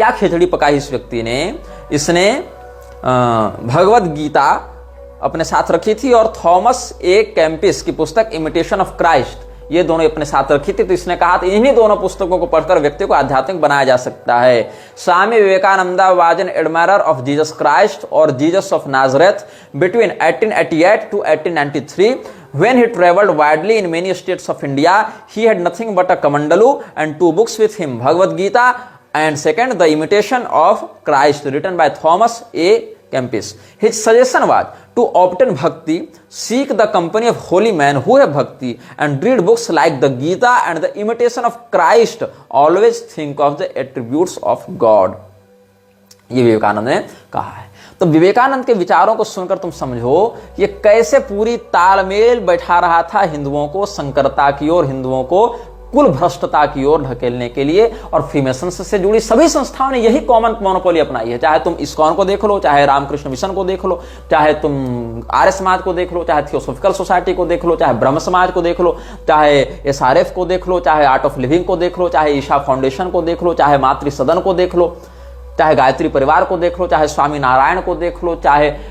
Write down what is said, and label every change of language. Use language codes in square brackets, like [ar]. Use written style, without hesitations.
[hi] क्या खिचड़ी पकाई इस व्यक्ति ने, इसने भगवत गीता अपने साथ रखी थी और थॉमस ए कैम्पिस की पुस्तक इमिटेशन ऑफ क्राइस्ट, ये दोनों अपने साथ रखी थी। तो इसने कहा था इन्हीं दोनों पुस्तकों को पढ़कर व्यक्ति को आध्यात्मिक बनाया जा सकता है। [en] Swami Vivekananda was an admirer of Jesus Christ और Jesus of Nazareth between 1888 to 1893. When he traveled widely in many states of India, he had nothing but a Kamandalu and 2 books with him, Bhagavad Gita and second, The Imitation of Christ, written by Thomas A. Kempis. His suggestion was to obtain bhakti, seek the company of holy men who have bhakti, and read books like the Gita and The Imitation of Christ. Always think of the attributes of God. [hi] ये विवेकानंद ने कहा है। तो विवेकानंद के विचारों को सुनकर तुम समझो ये कैसे पूरी तालमेल बैठा रहा था हिंदुओं को संकरता की ओर, हिंदुओं को कुल भ्रष्टता की ओर ढकेलने के लिए। और फ्रीमेसन से जुड़ी सभी संस्थाओं ने यही कॉमन मोनोपोली अपनाई है। चाहे तुम इस्कॉन को देख लो, चाहे रामकृष्ण मिशन को देख लो, चाहे तुम आर्य समाज को देख लो, चाहे थियोसॉफिकल सोसाइटी को देख लो, चाहे ब्रह्म समाज को देख लो, चाहे SRF को देख लो, चाहे आर्ट ऑफ लिविंग को देख लो, चाहे ईशा फाउंडेशन को देख लो, चाहे मातृ सदन को देख लो, चाहे गायत्री परिवार को देख लो, चाहे स्वामी नारायण को देख लो, चाहे